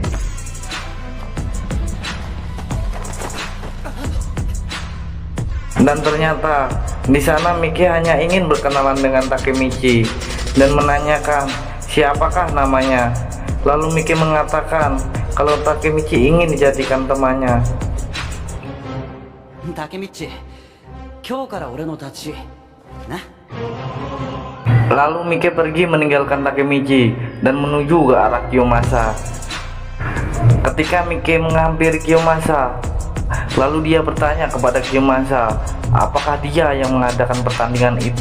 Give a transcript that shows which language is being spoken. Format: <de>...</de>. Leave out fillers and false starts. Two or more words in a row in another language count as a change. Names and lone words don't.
<id>Dan ternyata di sana Mike hanya ingin berkenalan dengan Takemichi dan menanyakan siapakah namanya. Lalu Mike mengatakan kalau Takemichi ingin dijadikan temannya. Takemichi,</id> <ja>今日から俺の達.</ja> <id>Nah. Lalu Mike pergi meninggalkan Takemichi dan menuju ke arah Kiyomasa. Ketika Mike menghampiri Kiyomasa, lalu dia bertanya kepada Kiyomasa, apakah dia yang mengadakan pertandingan itu?</id>